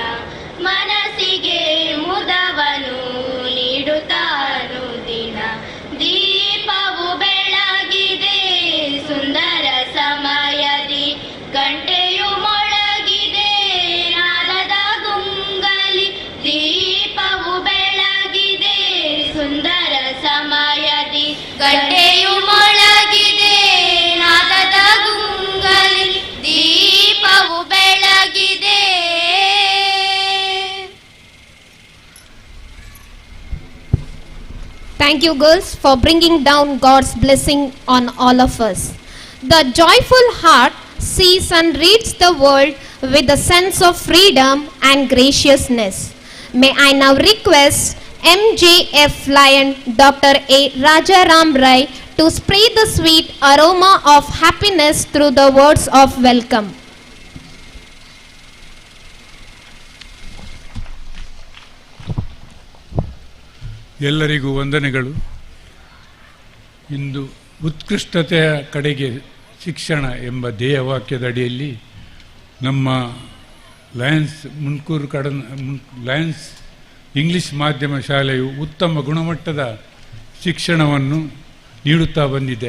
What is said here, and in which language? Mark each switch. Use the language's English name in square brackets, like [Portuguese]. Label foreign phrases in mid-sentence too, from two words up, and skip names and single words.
[Kannada] ಮನಸ್ಸಿಗೆ ಮುದವನು ನೀಡುತ್ತಾನು ದಿನ ದೀಪವು ಬೆಳಗಿದೆ ಸುಂದರ ಸಮಯದಿ ಗಂಟೆಯು ಮೊಳಗಿದೆ ನಾದದ ಗುಂಗಲಿ ದೀಪವು ಬೆಳಗಿದೆ ಸುಂದರ ಸಮಯದಿ ಗಂಟೆಯು ಮೊಳಗಿದೆ ನಾದದ ಗುಂಗಲಿ ದೀಪವು ಬೆಳಗಿದೆ. [English] Thank you, girls, for bringing down God's blessing on all of us. The joyful heart sees and reads the world with a sense of freedom and graciousness. May I now request MJF Lion Dr. A. Rajaram Rai to spread the sweet aroma of happiness through the words of welcome. [Kannada] ಎಲ್ಲರಿಗೂ ವಂದನೆಗಳು. ಇಂದು ಉತ್ಕೃಷ್ಟತೆಯ ಕಡೆಗೆ ಶಿಕ್ಷಣ ಎಂಬ ಧ್ಯೇಯವಾಕ್ಯದ ಅಡಿಯಲ್ಲಿ ನಮ್ಮ ಲಯನ್ಸ್ ಇಂಗ್ಲಿಷ್ ಮಾಧ್ಯಮ ಶಾಲೆಯು ಉತ್ತಮ ಗುಣಮಟ್ಟದ ಶಿಕ್ಷಣವನ್ನು ನೀಡುತ್ತಾ ಬಂದಿದೆ.